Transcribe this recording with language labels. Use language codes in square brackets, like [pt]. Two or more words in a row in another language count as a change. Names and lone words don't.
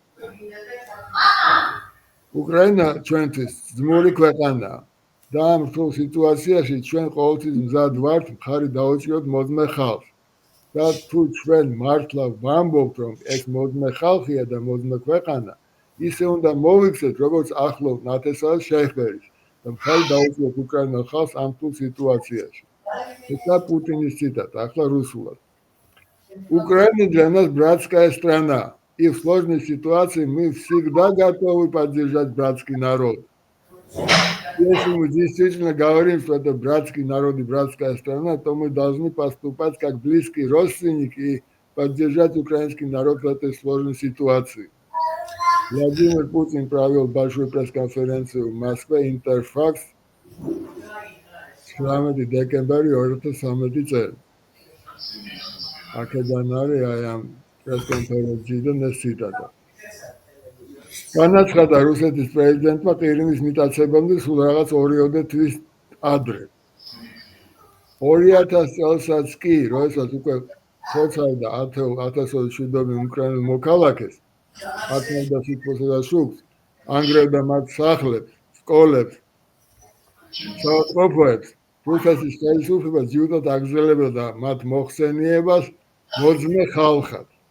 [ka] უკრაინა ჩვენთვის ძმური ქვეყანაა და ამ რთულ სიტუაციაში ჩვენ ყოველთვის მზად ვართ მხარი დაუჭიროთ მოძმე ხალხს. და თუ ჩვენ მართლა ვამბობთ, რომ ეს მოძმე ხალხია და მოძმე ქვეყანა, ისე უნდა მოვიქცეთ, როგორც ახლო ნათესავ შეხვერის და მხარი დაუჭიროთ უკრაინელ ხალხს ამ რთულ სიტუაციაში. [ru] Это Путиნის цитата, [ka] ახლა რუსულად. [ru] Украина для нас братская страна, и в сложной ситуации мы всегда готовы поддержать братский народ. Если мы действительно говорим, что это братский народ и братская страна, то мы должны поступать как близкий родственник и поддержать украинский народ в этой сложной ситуации. Владимир Путин провел большую пресс-конференцию в Москве «Интерфакс» 17 декабря 2013 წელი. [ka] აქედან არის აი ამ პრეს-კონფერენციიდან ეს ციტატა. განაცხადა რუსეთის პრეზიდენტმა ყირიმის მიტაცებამდე სულ რაღაც 2 თვის ადრე. 2000 წელსაც კი, როდესაც უკვე ხოცავდა 10,000 უკრაინელ მოქალაქეს, აწმენდა სიტყვასა და შუქს, ანგრევდა მათ სახლებს, სკოლებს, საავადმყოფოებს, რუსეთის ხელისუფლება ძირითადად აგრძელებდა მათ მოხსენიებას მოძმე ხალხად.